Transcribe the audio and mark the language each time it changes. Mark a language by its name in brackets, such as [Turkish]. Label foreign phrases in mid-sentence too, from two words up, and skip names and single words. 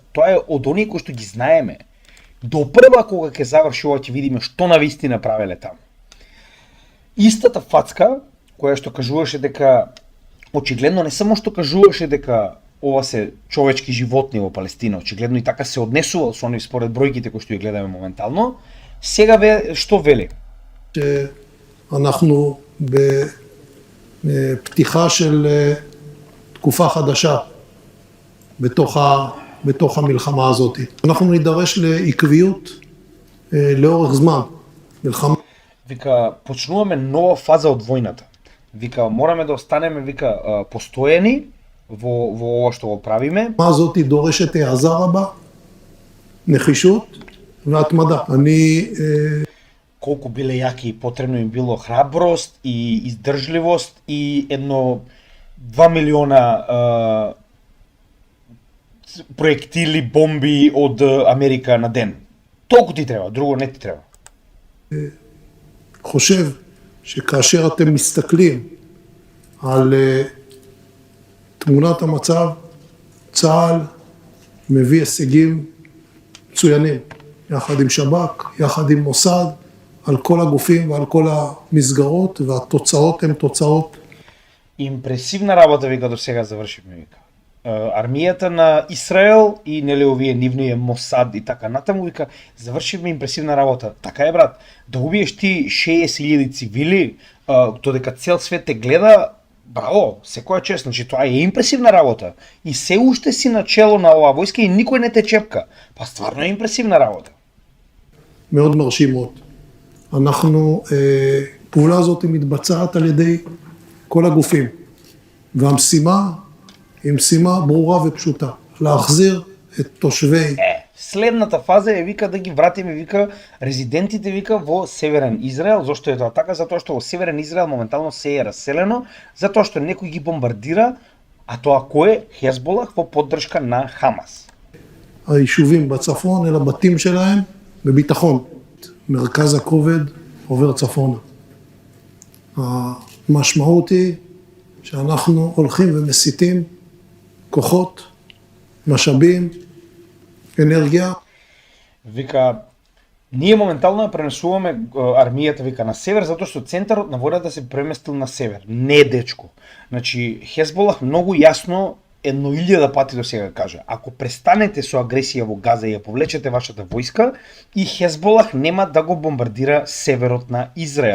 [Macedonian] Тоа е од оние кои што ги знаеме. До прва кога ќе заврши ова ќе видиме што навистина правеле таму. Истата фацка која што кажуваше дека очигледно не само што кажуваше дека ова се човечки животни во Палестина, очигледно и така се однесувал со оние според бројките кои што ги гледаме моментално, сега што вели? [Hebrew] אנחנו בפתיחה של תקופה חדשה בתוך המלחמה הזאת. אנחנו נידרש לעקביות לאורך זמן. מלחמה. [Macedonian] Вика, почнуваме нова фаза од војната. Вика, мораме да останеме, вика, постојани во ова што го правиме. [Hebrew] הזאת דורשת העזה רבה, נחישות והתמדה. [Macedonian] Колку биле јаки, потребно им било храброст и издржливост и едно 2 милиона проектили, бомби од Америка на ден. Толку ти треба, друго не ти треба. [Hebrew] חושב שכאשר אתם מסתכלים על תמונת המצב, צה"ל מביא הישגים מצוינים, יחד עם שב"כ, יחד עם מוסד, על כל הגופים ועל כל המסגרות, והתוצאות הן תוצאות. [Macedonian] Импресивна работа, вика, до сега завршивме, вика. Армијата на Израел и нели овие нивниот Мосад и така натаму, вика, завршивме импресивна работа. Така е, брат, да убиеш ти 60.000 цивили, додека цел свет те гледа, браво, секоја чест, значи тоа е импресивна работа. И се уште си на чело на оваа војска и никој не те чепка. Па стварно е импресивна работа. [Hebrew] מאוד מרשימות. פעולה הזאת מתבצעת על ידי כל הגופים, והמשימה היא משימה ברורה ופשוטה, להחזיר את תושבי... [Macedonian] Следната фаза е, вика, да ги вратиме, вика, резидентите, вика, во Северен Израел. Зошто е тоа така? Затоа што во Северен Израел моментално се е раселено, затоа што некој ги бомбардира, а тоа кој е? Хезболах во поддршка на Хамас. [Hebrew] היישובים בצפון אל הבתים שלהם בביטחון. מרכז הכובד עובר צפונה. המשמעות היא שאנחנו הולכים ומסיטים כוחות, משאבים, енергија. [Macedonian] Вика, ние моментално ја пренесуваме армијата, вика, на север, затоа што центарот на војната се преместил на север. Не, дечко. Значи, Хезболах многу јасно едно 1000 пати до сега кажа, ако престанете со агресија во Газа и ја повлечете вашата војска, и Хезболах нема да го бомбардира северот на Израел.